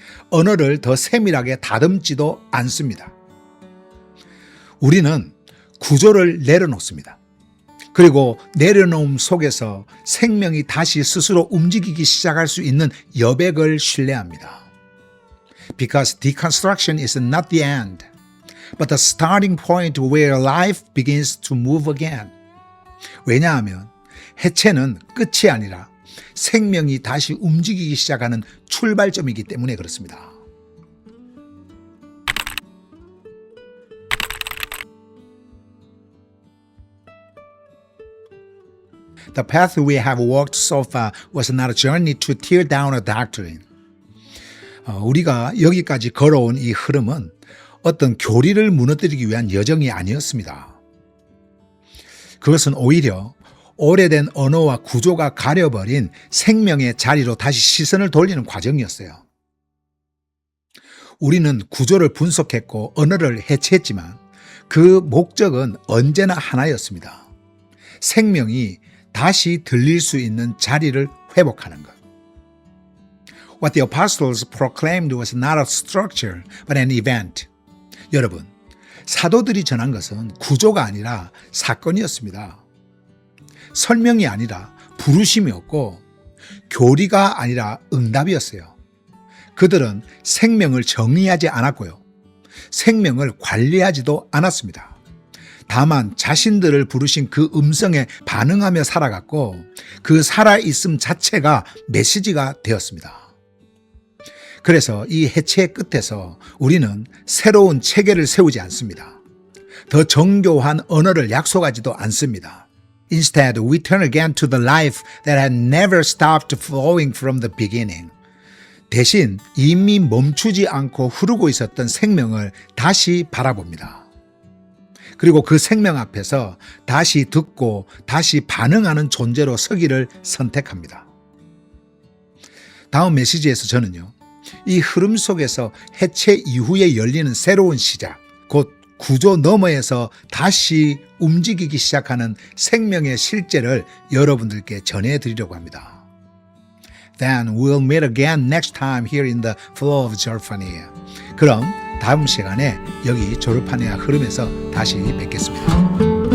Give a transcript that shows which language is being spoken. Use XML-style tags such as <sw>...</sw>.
<ko>언어를 더 세밀하게 다듬지도 않습니다. 우리는 구조를 내려놓습니다. 그리고 내려놓음 속에서 생명이 다시 스스로 움직이기 시작할 수 있는 여백을 신뢰합니다.</ko> <en>Because deconstruction is not the end, but the starting point where life begins to move again.</en> <ko>왜냐하면 해체는 끝이 아니라 생명이 다시 움직이기 시작하는 출발점이기 때문에 그렇습니다.</ko> <en>The path we have walked so far was not a journey to tear down a doctrine.</en> <ko>우리가 여기까지 걸어온 이 흐름은 어떤 교리를 무너뜨리기 위한 여정이 아니었습니다. 그것은 오히려 오래된 언어와 구조가 가려버린 생명의 자리로 다시 시선을 돌리는 과정이었어요. 우리는 구조를 분석했고 언어를 해체했지만 그 목적은 언제나 하나였습니다. 생명이 다시 들릴 수 있는 자리를 회복하는 것.</ko> <en>What the apostles proclaimed was not a structure, but an event.</en> <ko>여러분, 사도들이 전한 것은 구조가 아니라 사건이었습니다. 설명이 아니라 부르심이었고 교리가 아니라 응답이었어요. 그들은 생명을 정의하지 않았고요. 생명을 관리하지도 않았습니다. 다만 자신들을 부르신 그 음성에 반응하며 살아갔고 그 살아있음 자체가 메시지가 되었습니다. 그래서 이 해체의 끝에서 우리는 새로운 체계를 세우지 않습니다. 더 정교한 언어를 약속하지도 않습니다.</ko> <en>Instead, we turn again to the life that had never stopped flowing from the beginning.</en> <ko>대신 이미 멈추지 않고 흐르고 있었던 생명을 다시 바라봅니다. 그리고 그 생명 앞에서 다시 듣고 다시 반응하는 존재로 서기를 선택합니다. 다음 메시지에서 저는요, 이 흐름 속에서 해체 이후에 열리는 새로운 시작, 곧 구조 너머에서 다시 움직이기 시작하는 생명의 실제를 여러분들께 전해드리려고 합니다.</ko> <en>Then we'll meet again next time here in the flow of Jorphania.</en> <ko>그럼 다음 시간에 여기 조르파네아 흐름에서 다시 뵙겠습니다.</ko>